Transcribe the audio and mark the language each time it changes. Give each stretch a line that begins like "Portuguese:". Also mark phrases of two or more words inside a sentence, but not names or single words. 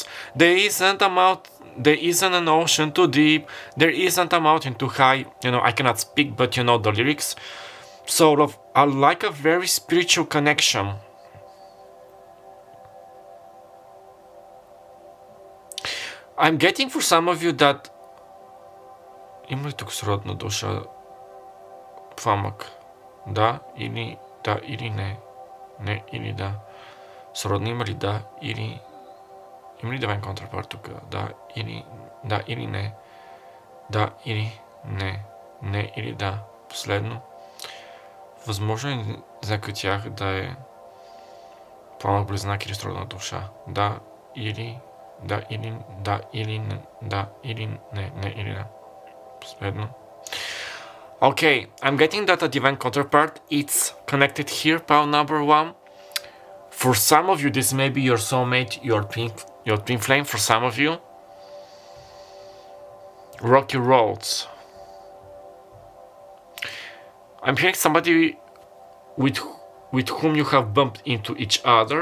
English: There isn't an ocean too deep. There isn't a mountain too high. I cannot speak, but the lyrics. Sort of, I like a very spiritual connection. I'm getting for some of you that
Bulgarian: има ли тук сродна душа пламък? Да или не? Не или да. Сродна има ли да или... Има ли
English: divine counterpart
Bulgarian: тук? Да или не? Да или не? Не или да? Последно. Възможно е за някой от тях да е пламък близнак или сродна душа? Да или не. Последно.
English: Okay, I'm getting that a divine counterpart, it's connected here, pile number 1. For some of you, this may be your soulmate, your twin flame, for some of you. rocky roads. I'm hearing somebody with whom you have bumped into each other.